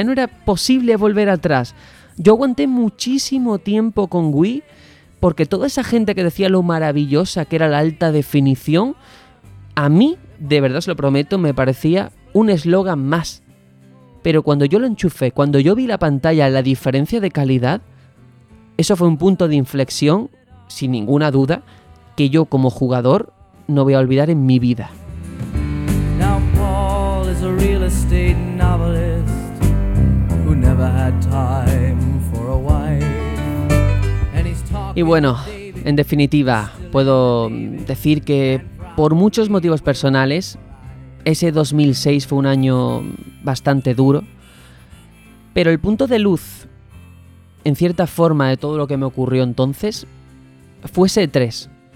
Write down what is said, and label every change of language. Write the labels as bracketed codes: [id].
[es] Ya no era posible volver atrás. Yo aguanté muchísimo tiempo con Wii porque toda esa gente que decía lo maravillosa que era la alta definición, a mí, de verdad os lo prometo, me parecía un eslogan más. Pero cuando yo lo enchufé, cuando yo vi la pantalla, la diferencia de calidad, eso fue un punto de inflexión, sin ninguna duda, que yo como jugador no voy a olvidar en mi vida. [en] Now Paul is a real estate novelist who never had time for a wife. And he's talking. [es] Y bueno, en definitiva, puedo decir que por muchos motivos personales, ese 2006 fue un año bastante duro. Pero el punto de luz, en cierta forma, de todo lo que me ocurrió entonces, fue ese E3.